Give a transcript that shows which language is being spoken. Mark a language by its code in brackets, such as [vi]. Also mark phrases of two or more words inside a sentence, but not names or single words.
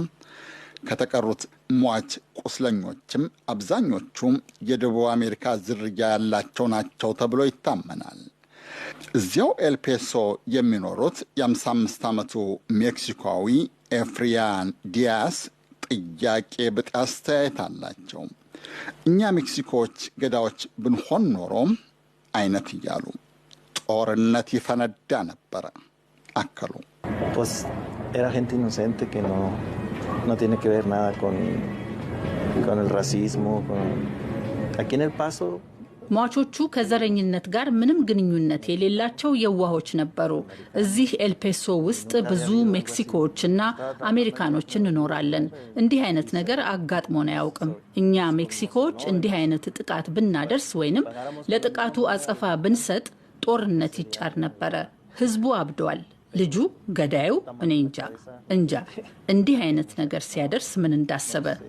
[am] ከተቀሩት ሟች ቁስለኞችም አብዛኞቹ የደቡብ አሜሪካ ዝርያ ያላቸው ናቸው ተብሎ ይታመናል። እዚያው ኤልፔሶ የሚኖሩት የ55 ዓመቱ ሜክሲኮዊ ኤፍሪያን ዲያስ ጥያቄ ብጤ አስተያየት አላቸው። እኛ ሜክሲኮዎች ገዳዎች ብንሆን ኖሮ አይነት እያሉ ጦርነት ይፈነዳ ነበረ አከሉ። [es] Pues era gente inocente que no tiene que ver nada con el racismo, aquí en El Paso [am] ሟቾቹ ከዘረኝነት ጋር ምንም ግንኙነት የሌላቸው የዋሆች ነበሩ። እዚህ ኤልፔሶ ውስጥ ብዙ ሜክሲኮዎችና አሜሪካኖች እንኖራለን። እንዲህ አይነት ነገር አጋጥሞን አያውቅም። እኛ ሜክሲኮዎች እንዲህ አይነት ጥቃት ብናደርስ ወይንም ለጥቃቱ አጸፋ ብንሰጥ ጦርነት ይጫር ነበረ። ህዝቡ አብዷል። ልጁ ገዳዩ እኔ እንጃ እንዲህ አይነት ነገር ሲያደርስ ምን እንዳሰበ።